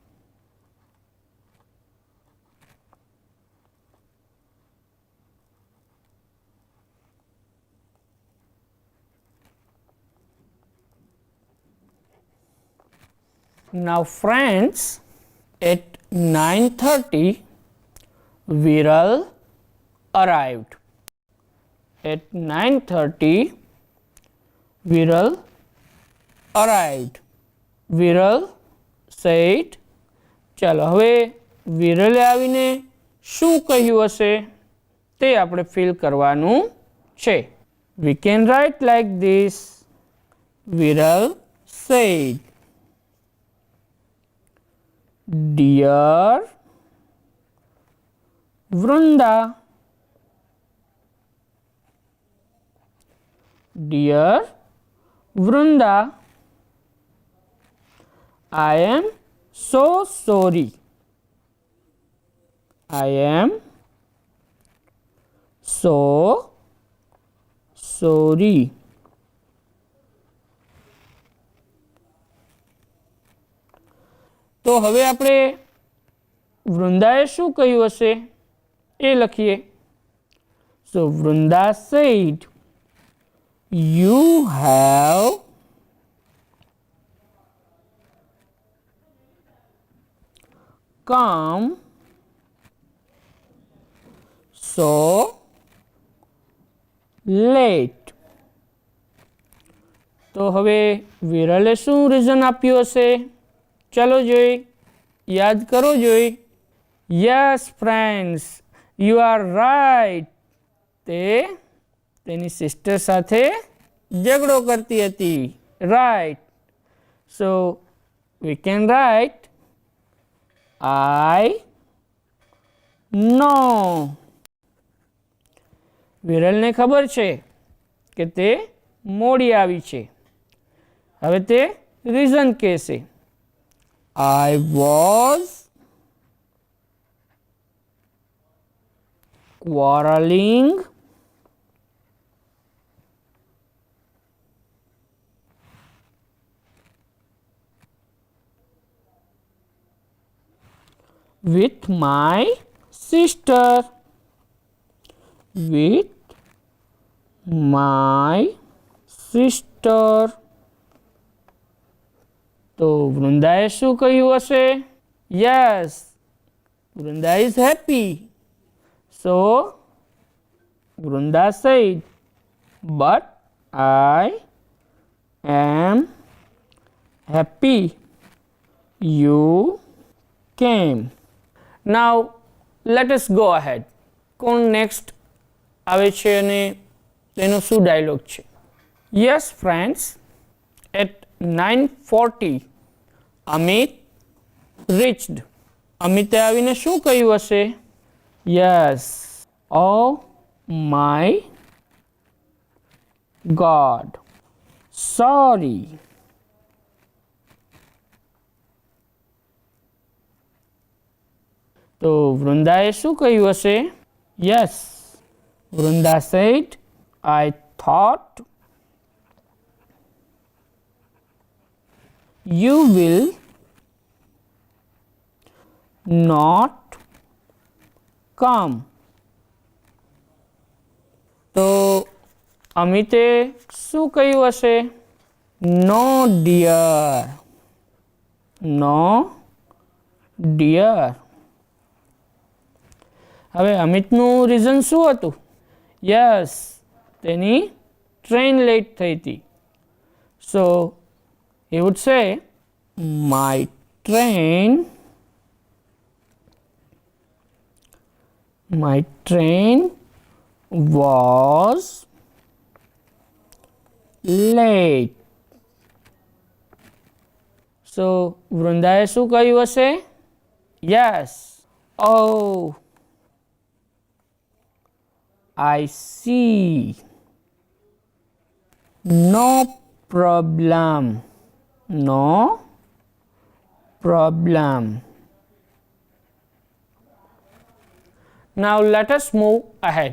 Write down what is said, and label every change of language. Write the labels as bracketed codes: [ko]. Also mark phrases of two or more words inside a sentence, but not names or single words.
[en] Now friends, at 9:30 Viral arrived. At 9:30 Viral arrived. Viral said, [gu] ચાલો હવે વિરલે આવીને શું કહ્યું હશે તે આપણે ફિલ કરવાનું છે. [en] We can write like this. Viral said, Dear Vrunda, Dear Vrunda, I am so sorry. I am so sorry. [gu] તો હવે આપણે વૃંદાએ શું કહ્યું હશે એ લખીએ. [en] So Vrunda said, you have come so late. [gu] તો હવે વિરલે શું રીઝન આપ્યું હશે ચલો જોઈ, યાદ કરો જોઈ. [en] Yes friends, you are right. [gu] તે તેની સિસ્ટર સાથે ઝઘડો કરતી હતી. [en] Right. So we can write I know. [gu] વિરલને ખબર છે કે તે મોડી આવી છે. હવે તે રીઝન કહેશે. [en] I was quarreling with my sister. With my sister. [gu] તો વૃંદાએ શું કહ્યું હશે? [en] Yes, Vrunda is happy. So Vrunda said, but I am happy you came. Now let us go ahead. [gu] કોણ નેક્સ્ટ આવે છે અને તેનો શું ડાયલોગ છે? [en] Yes friends, at 9:40 Amit reached. [gu] અમિતે આવીને શું કહ્યું હશે? યસ, [en] oh my God, sorry. [gu] તો વૃંદાએ શું કહ્યું હશે? [en] યસ, વૃંદા said, I thought you will not come. [gu] તો અમિતે શું કહ્યું હશે? [en] No dear, no dear. [gu] હવે અમિતનું રીઝન શું હતું? યસ, તેની [en] train late [gu] થઈ હતી. [en] સો he would say, my train was late. [gu] So વૃંદાએ શું કહ્યું હશે? [en] યસ, oh I see, no problem, no problem. Now let us move ahead.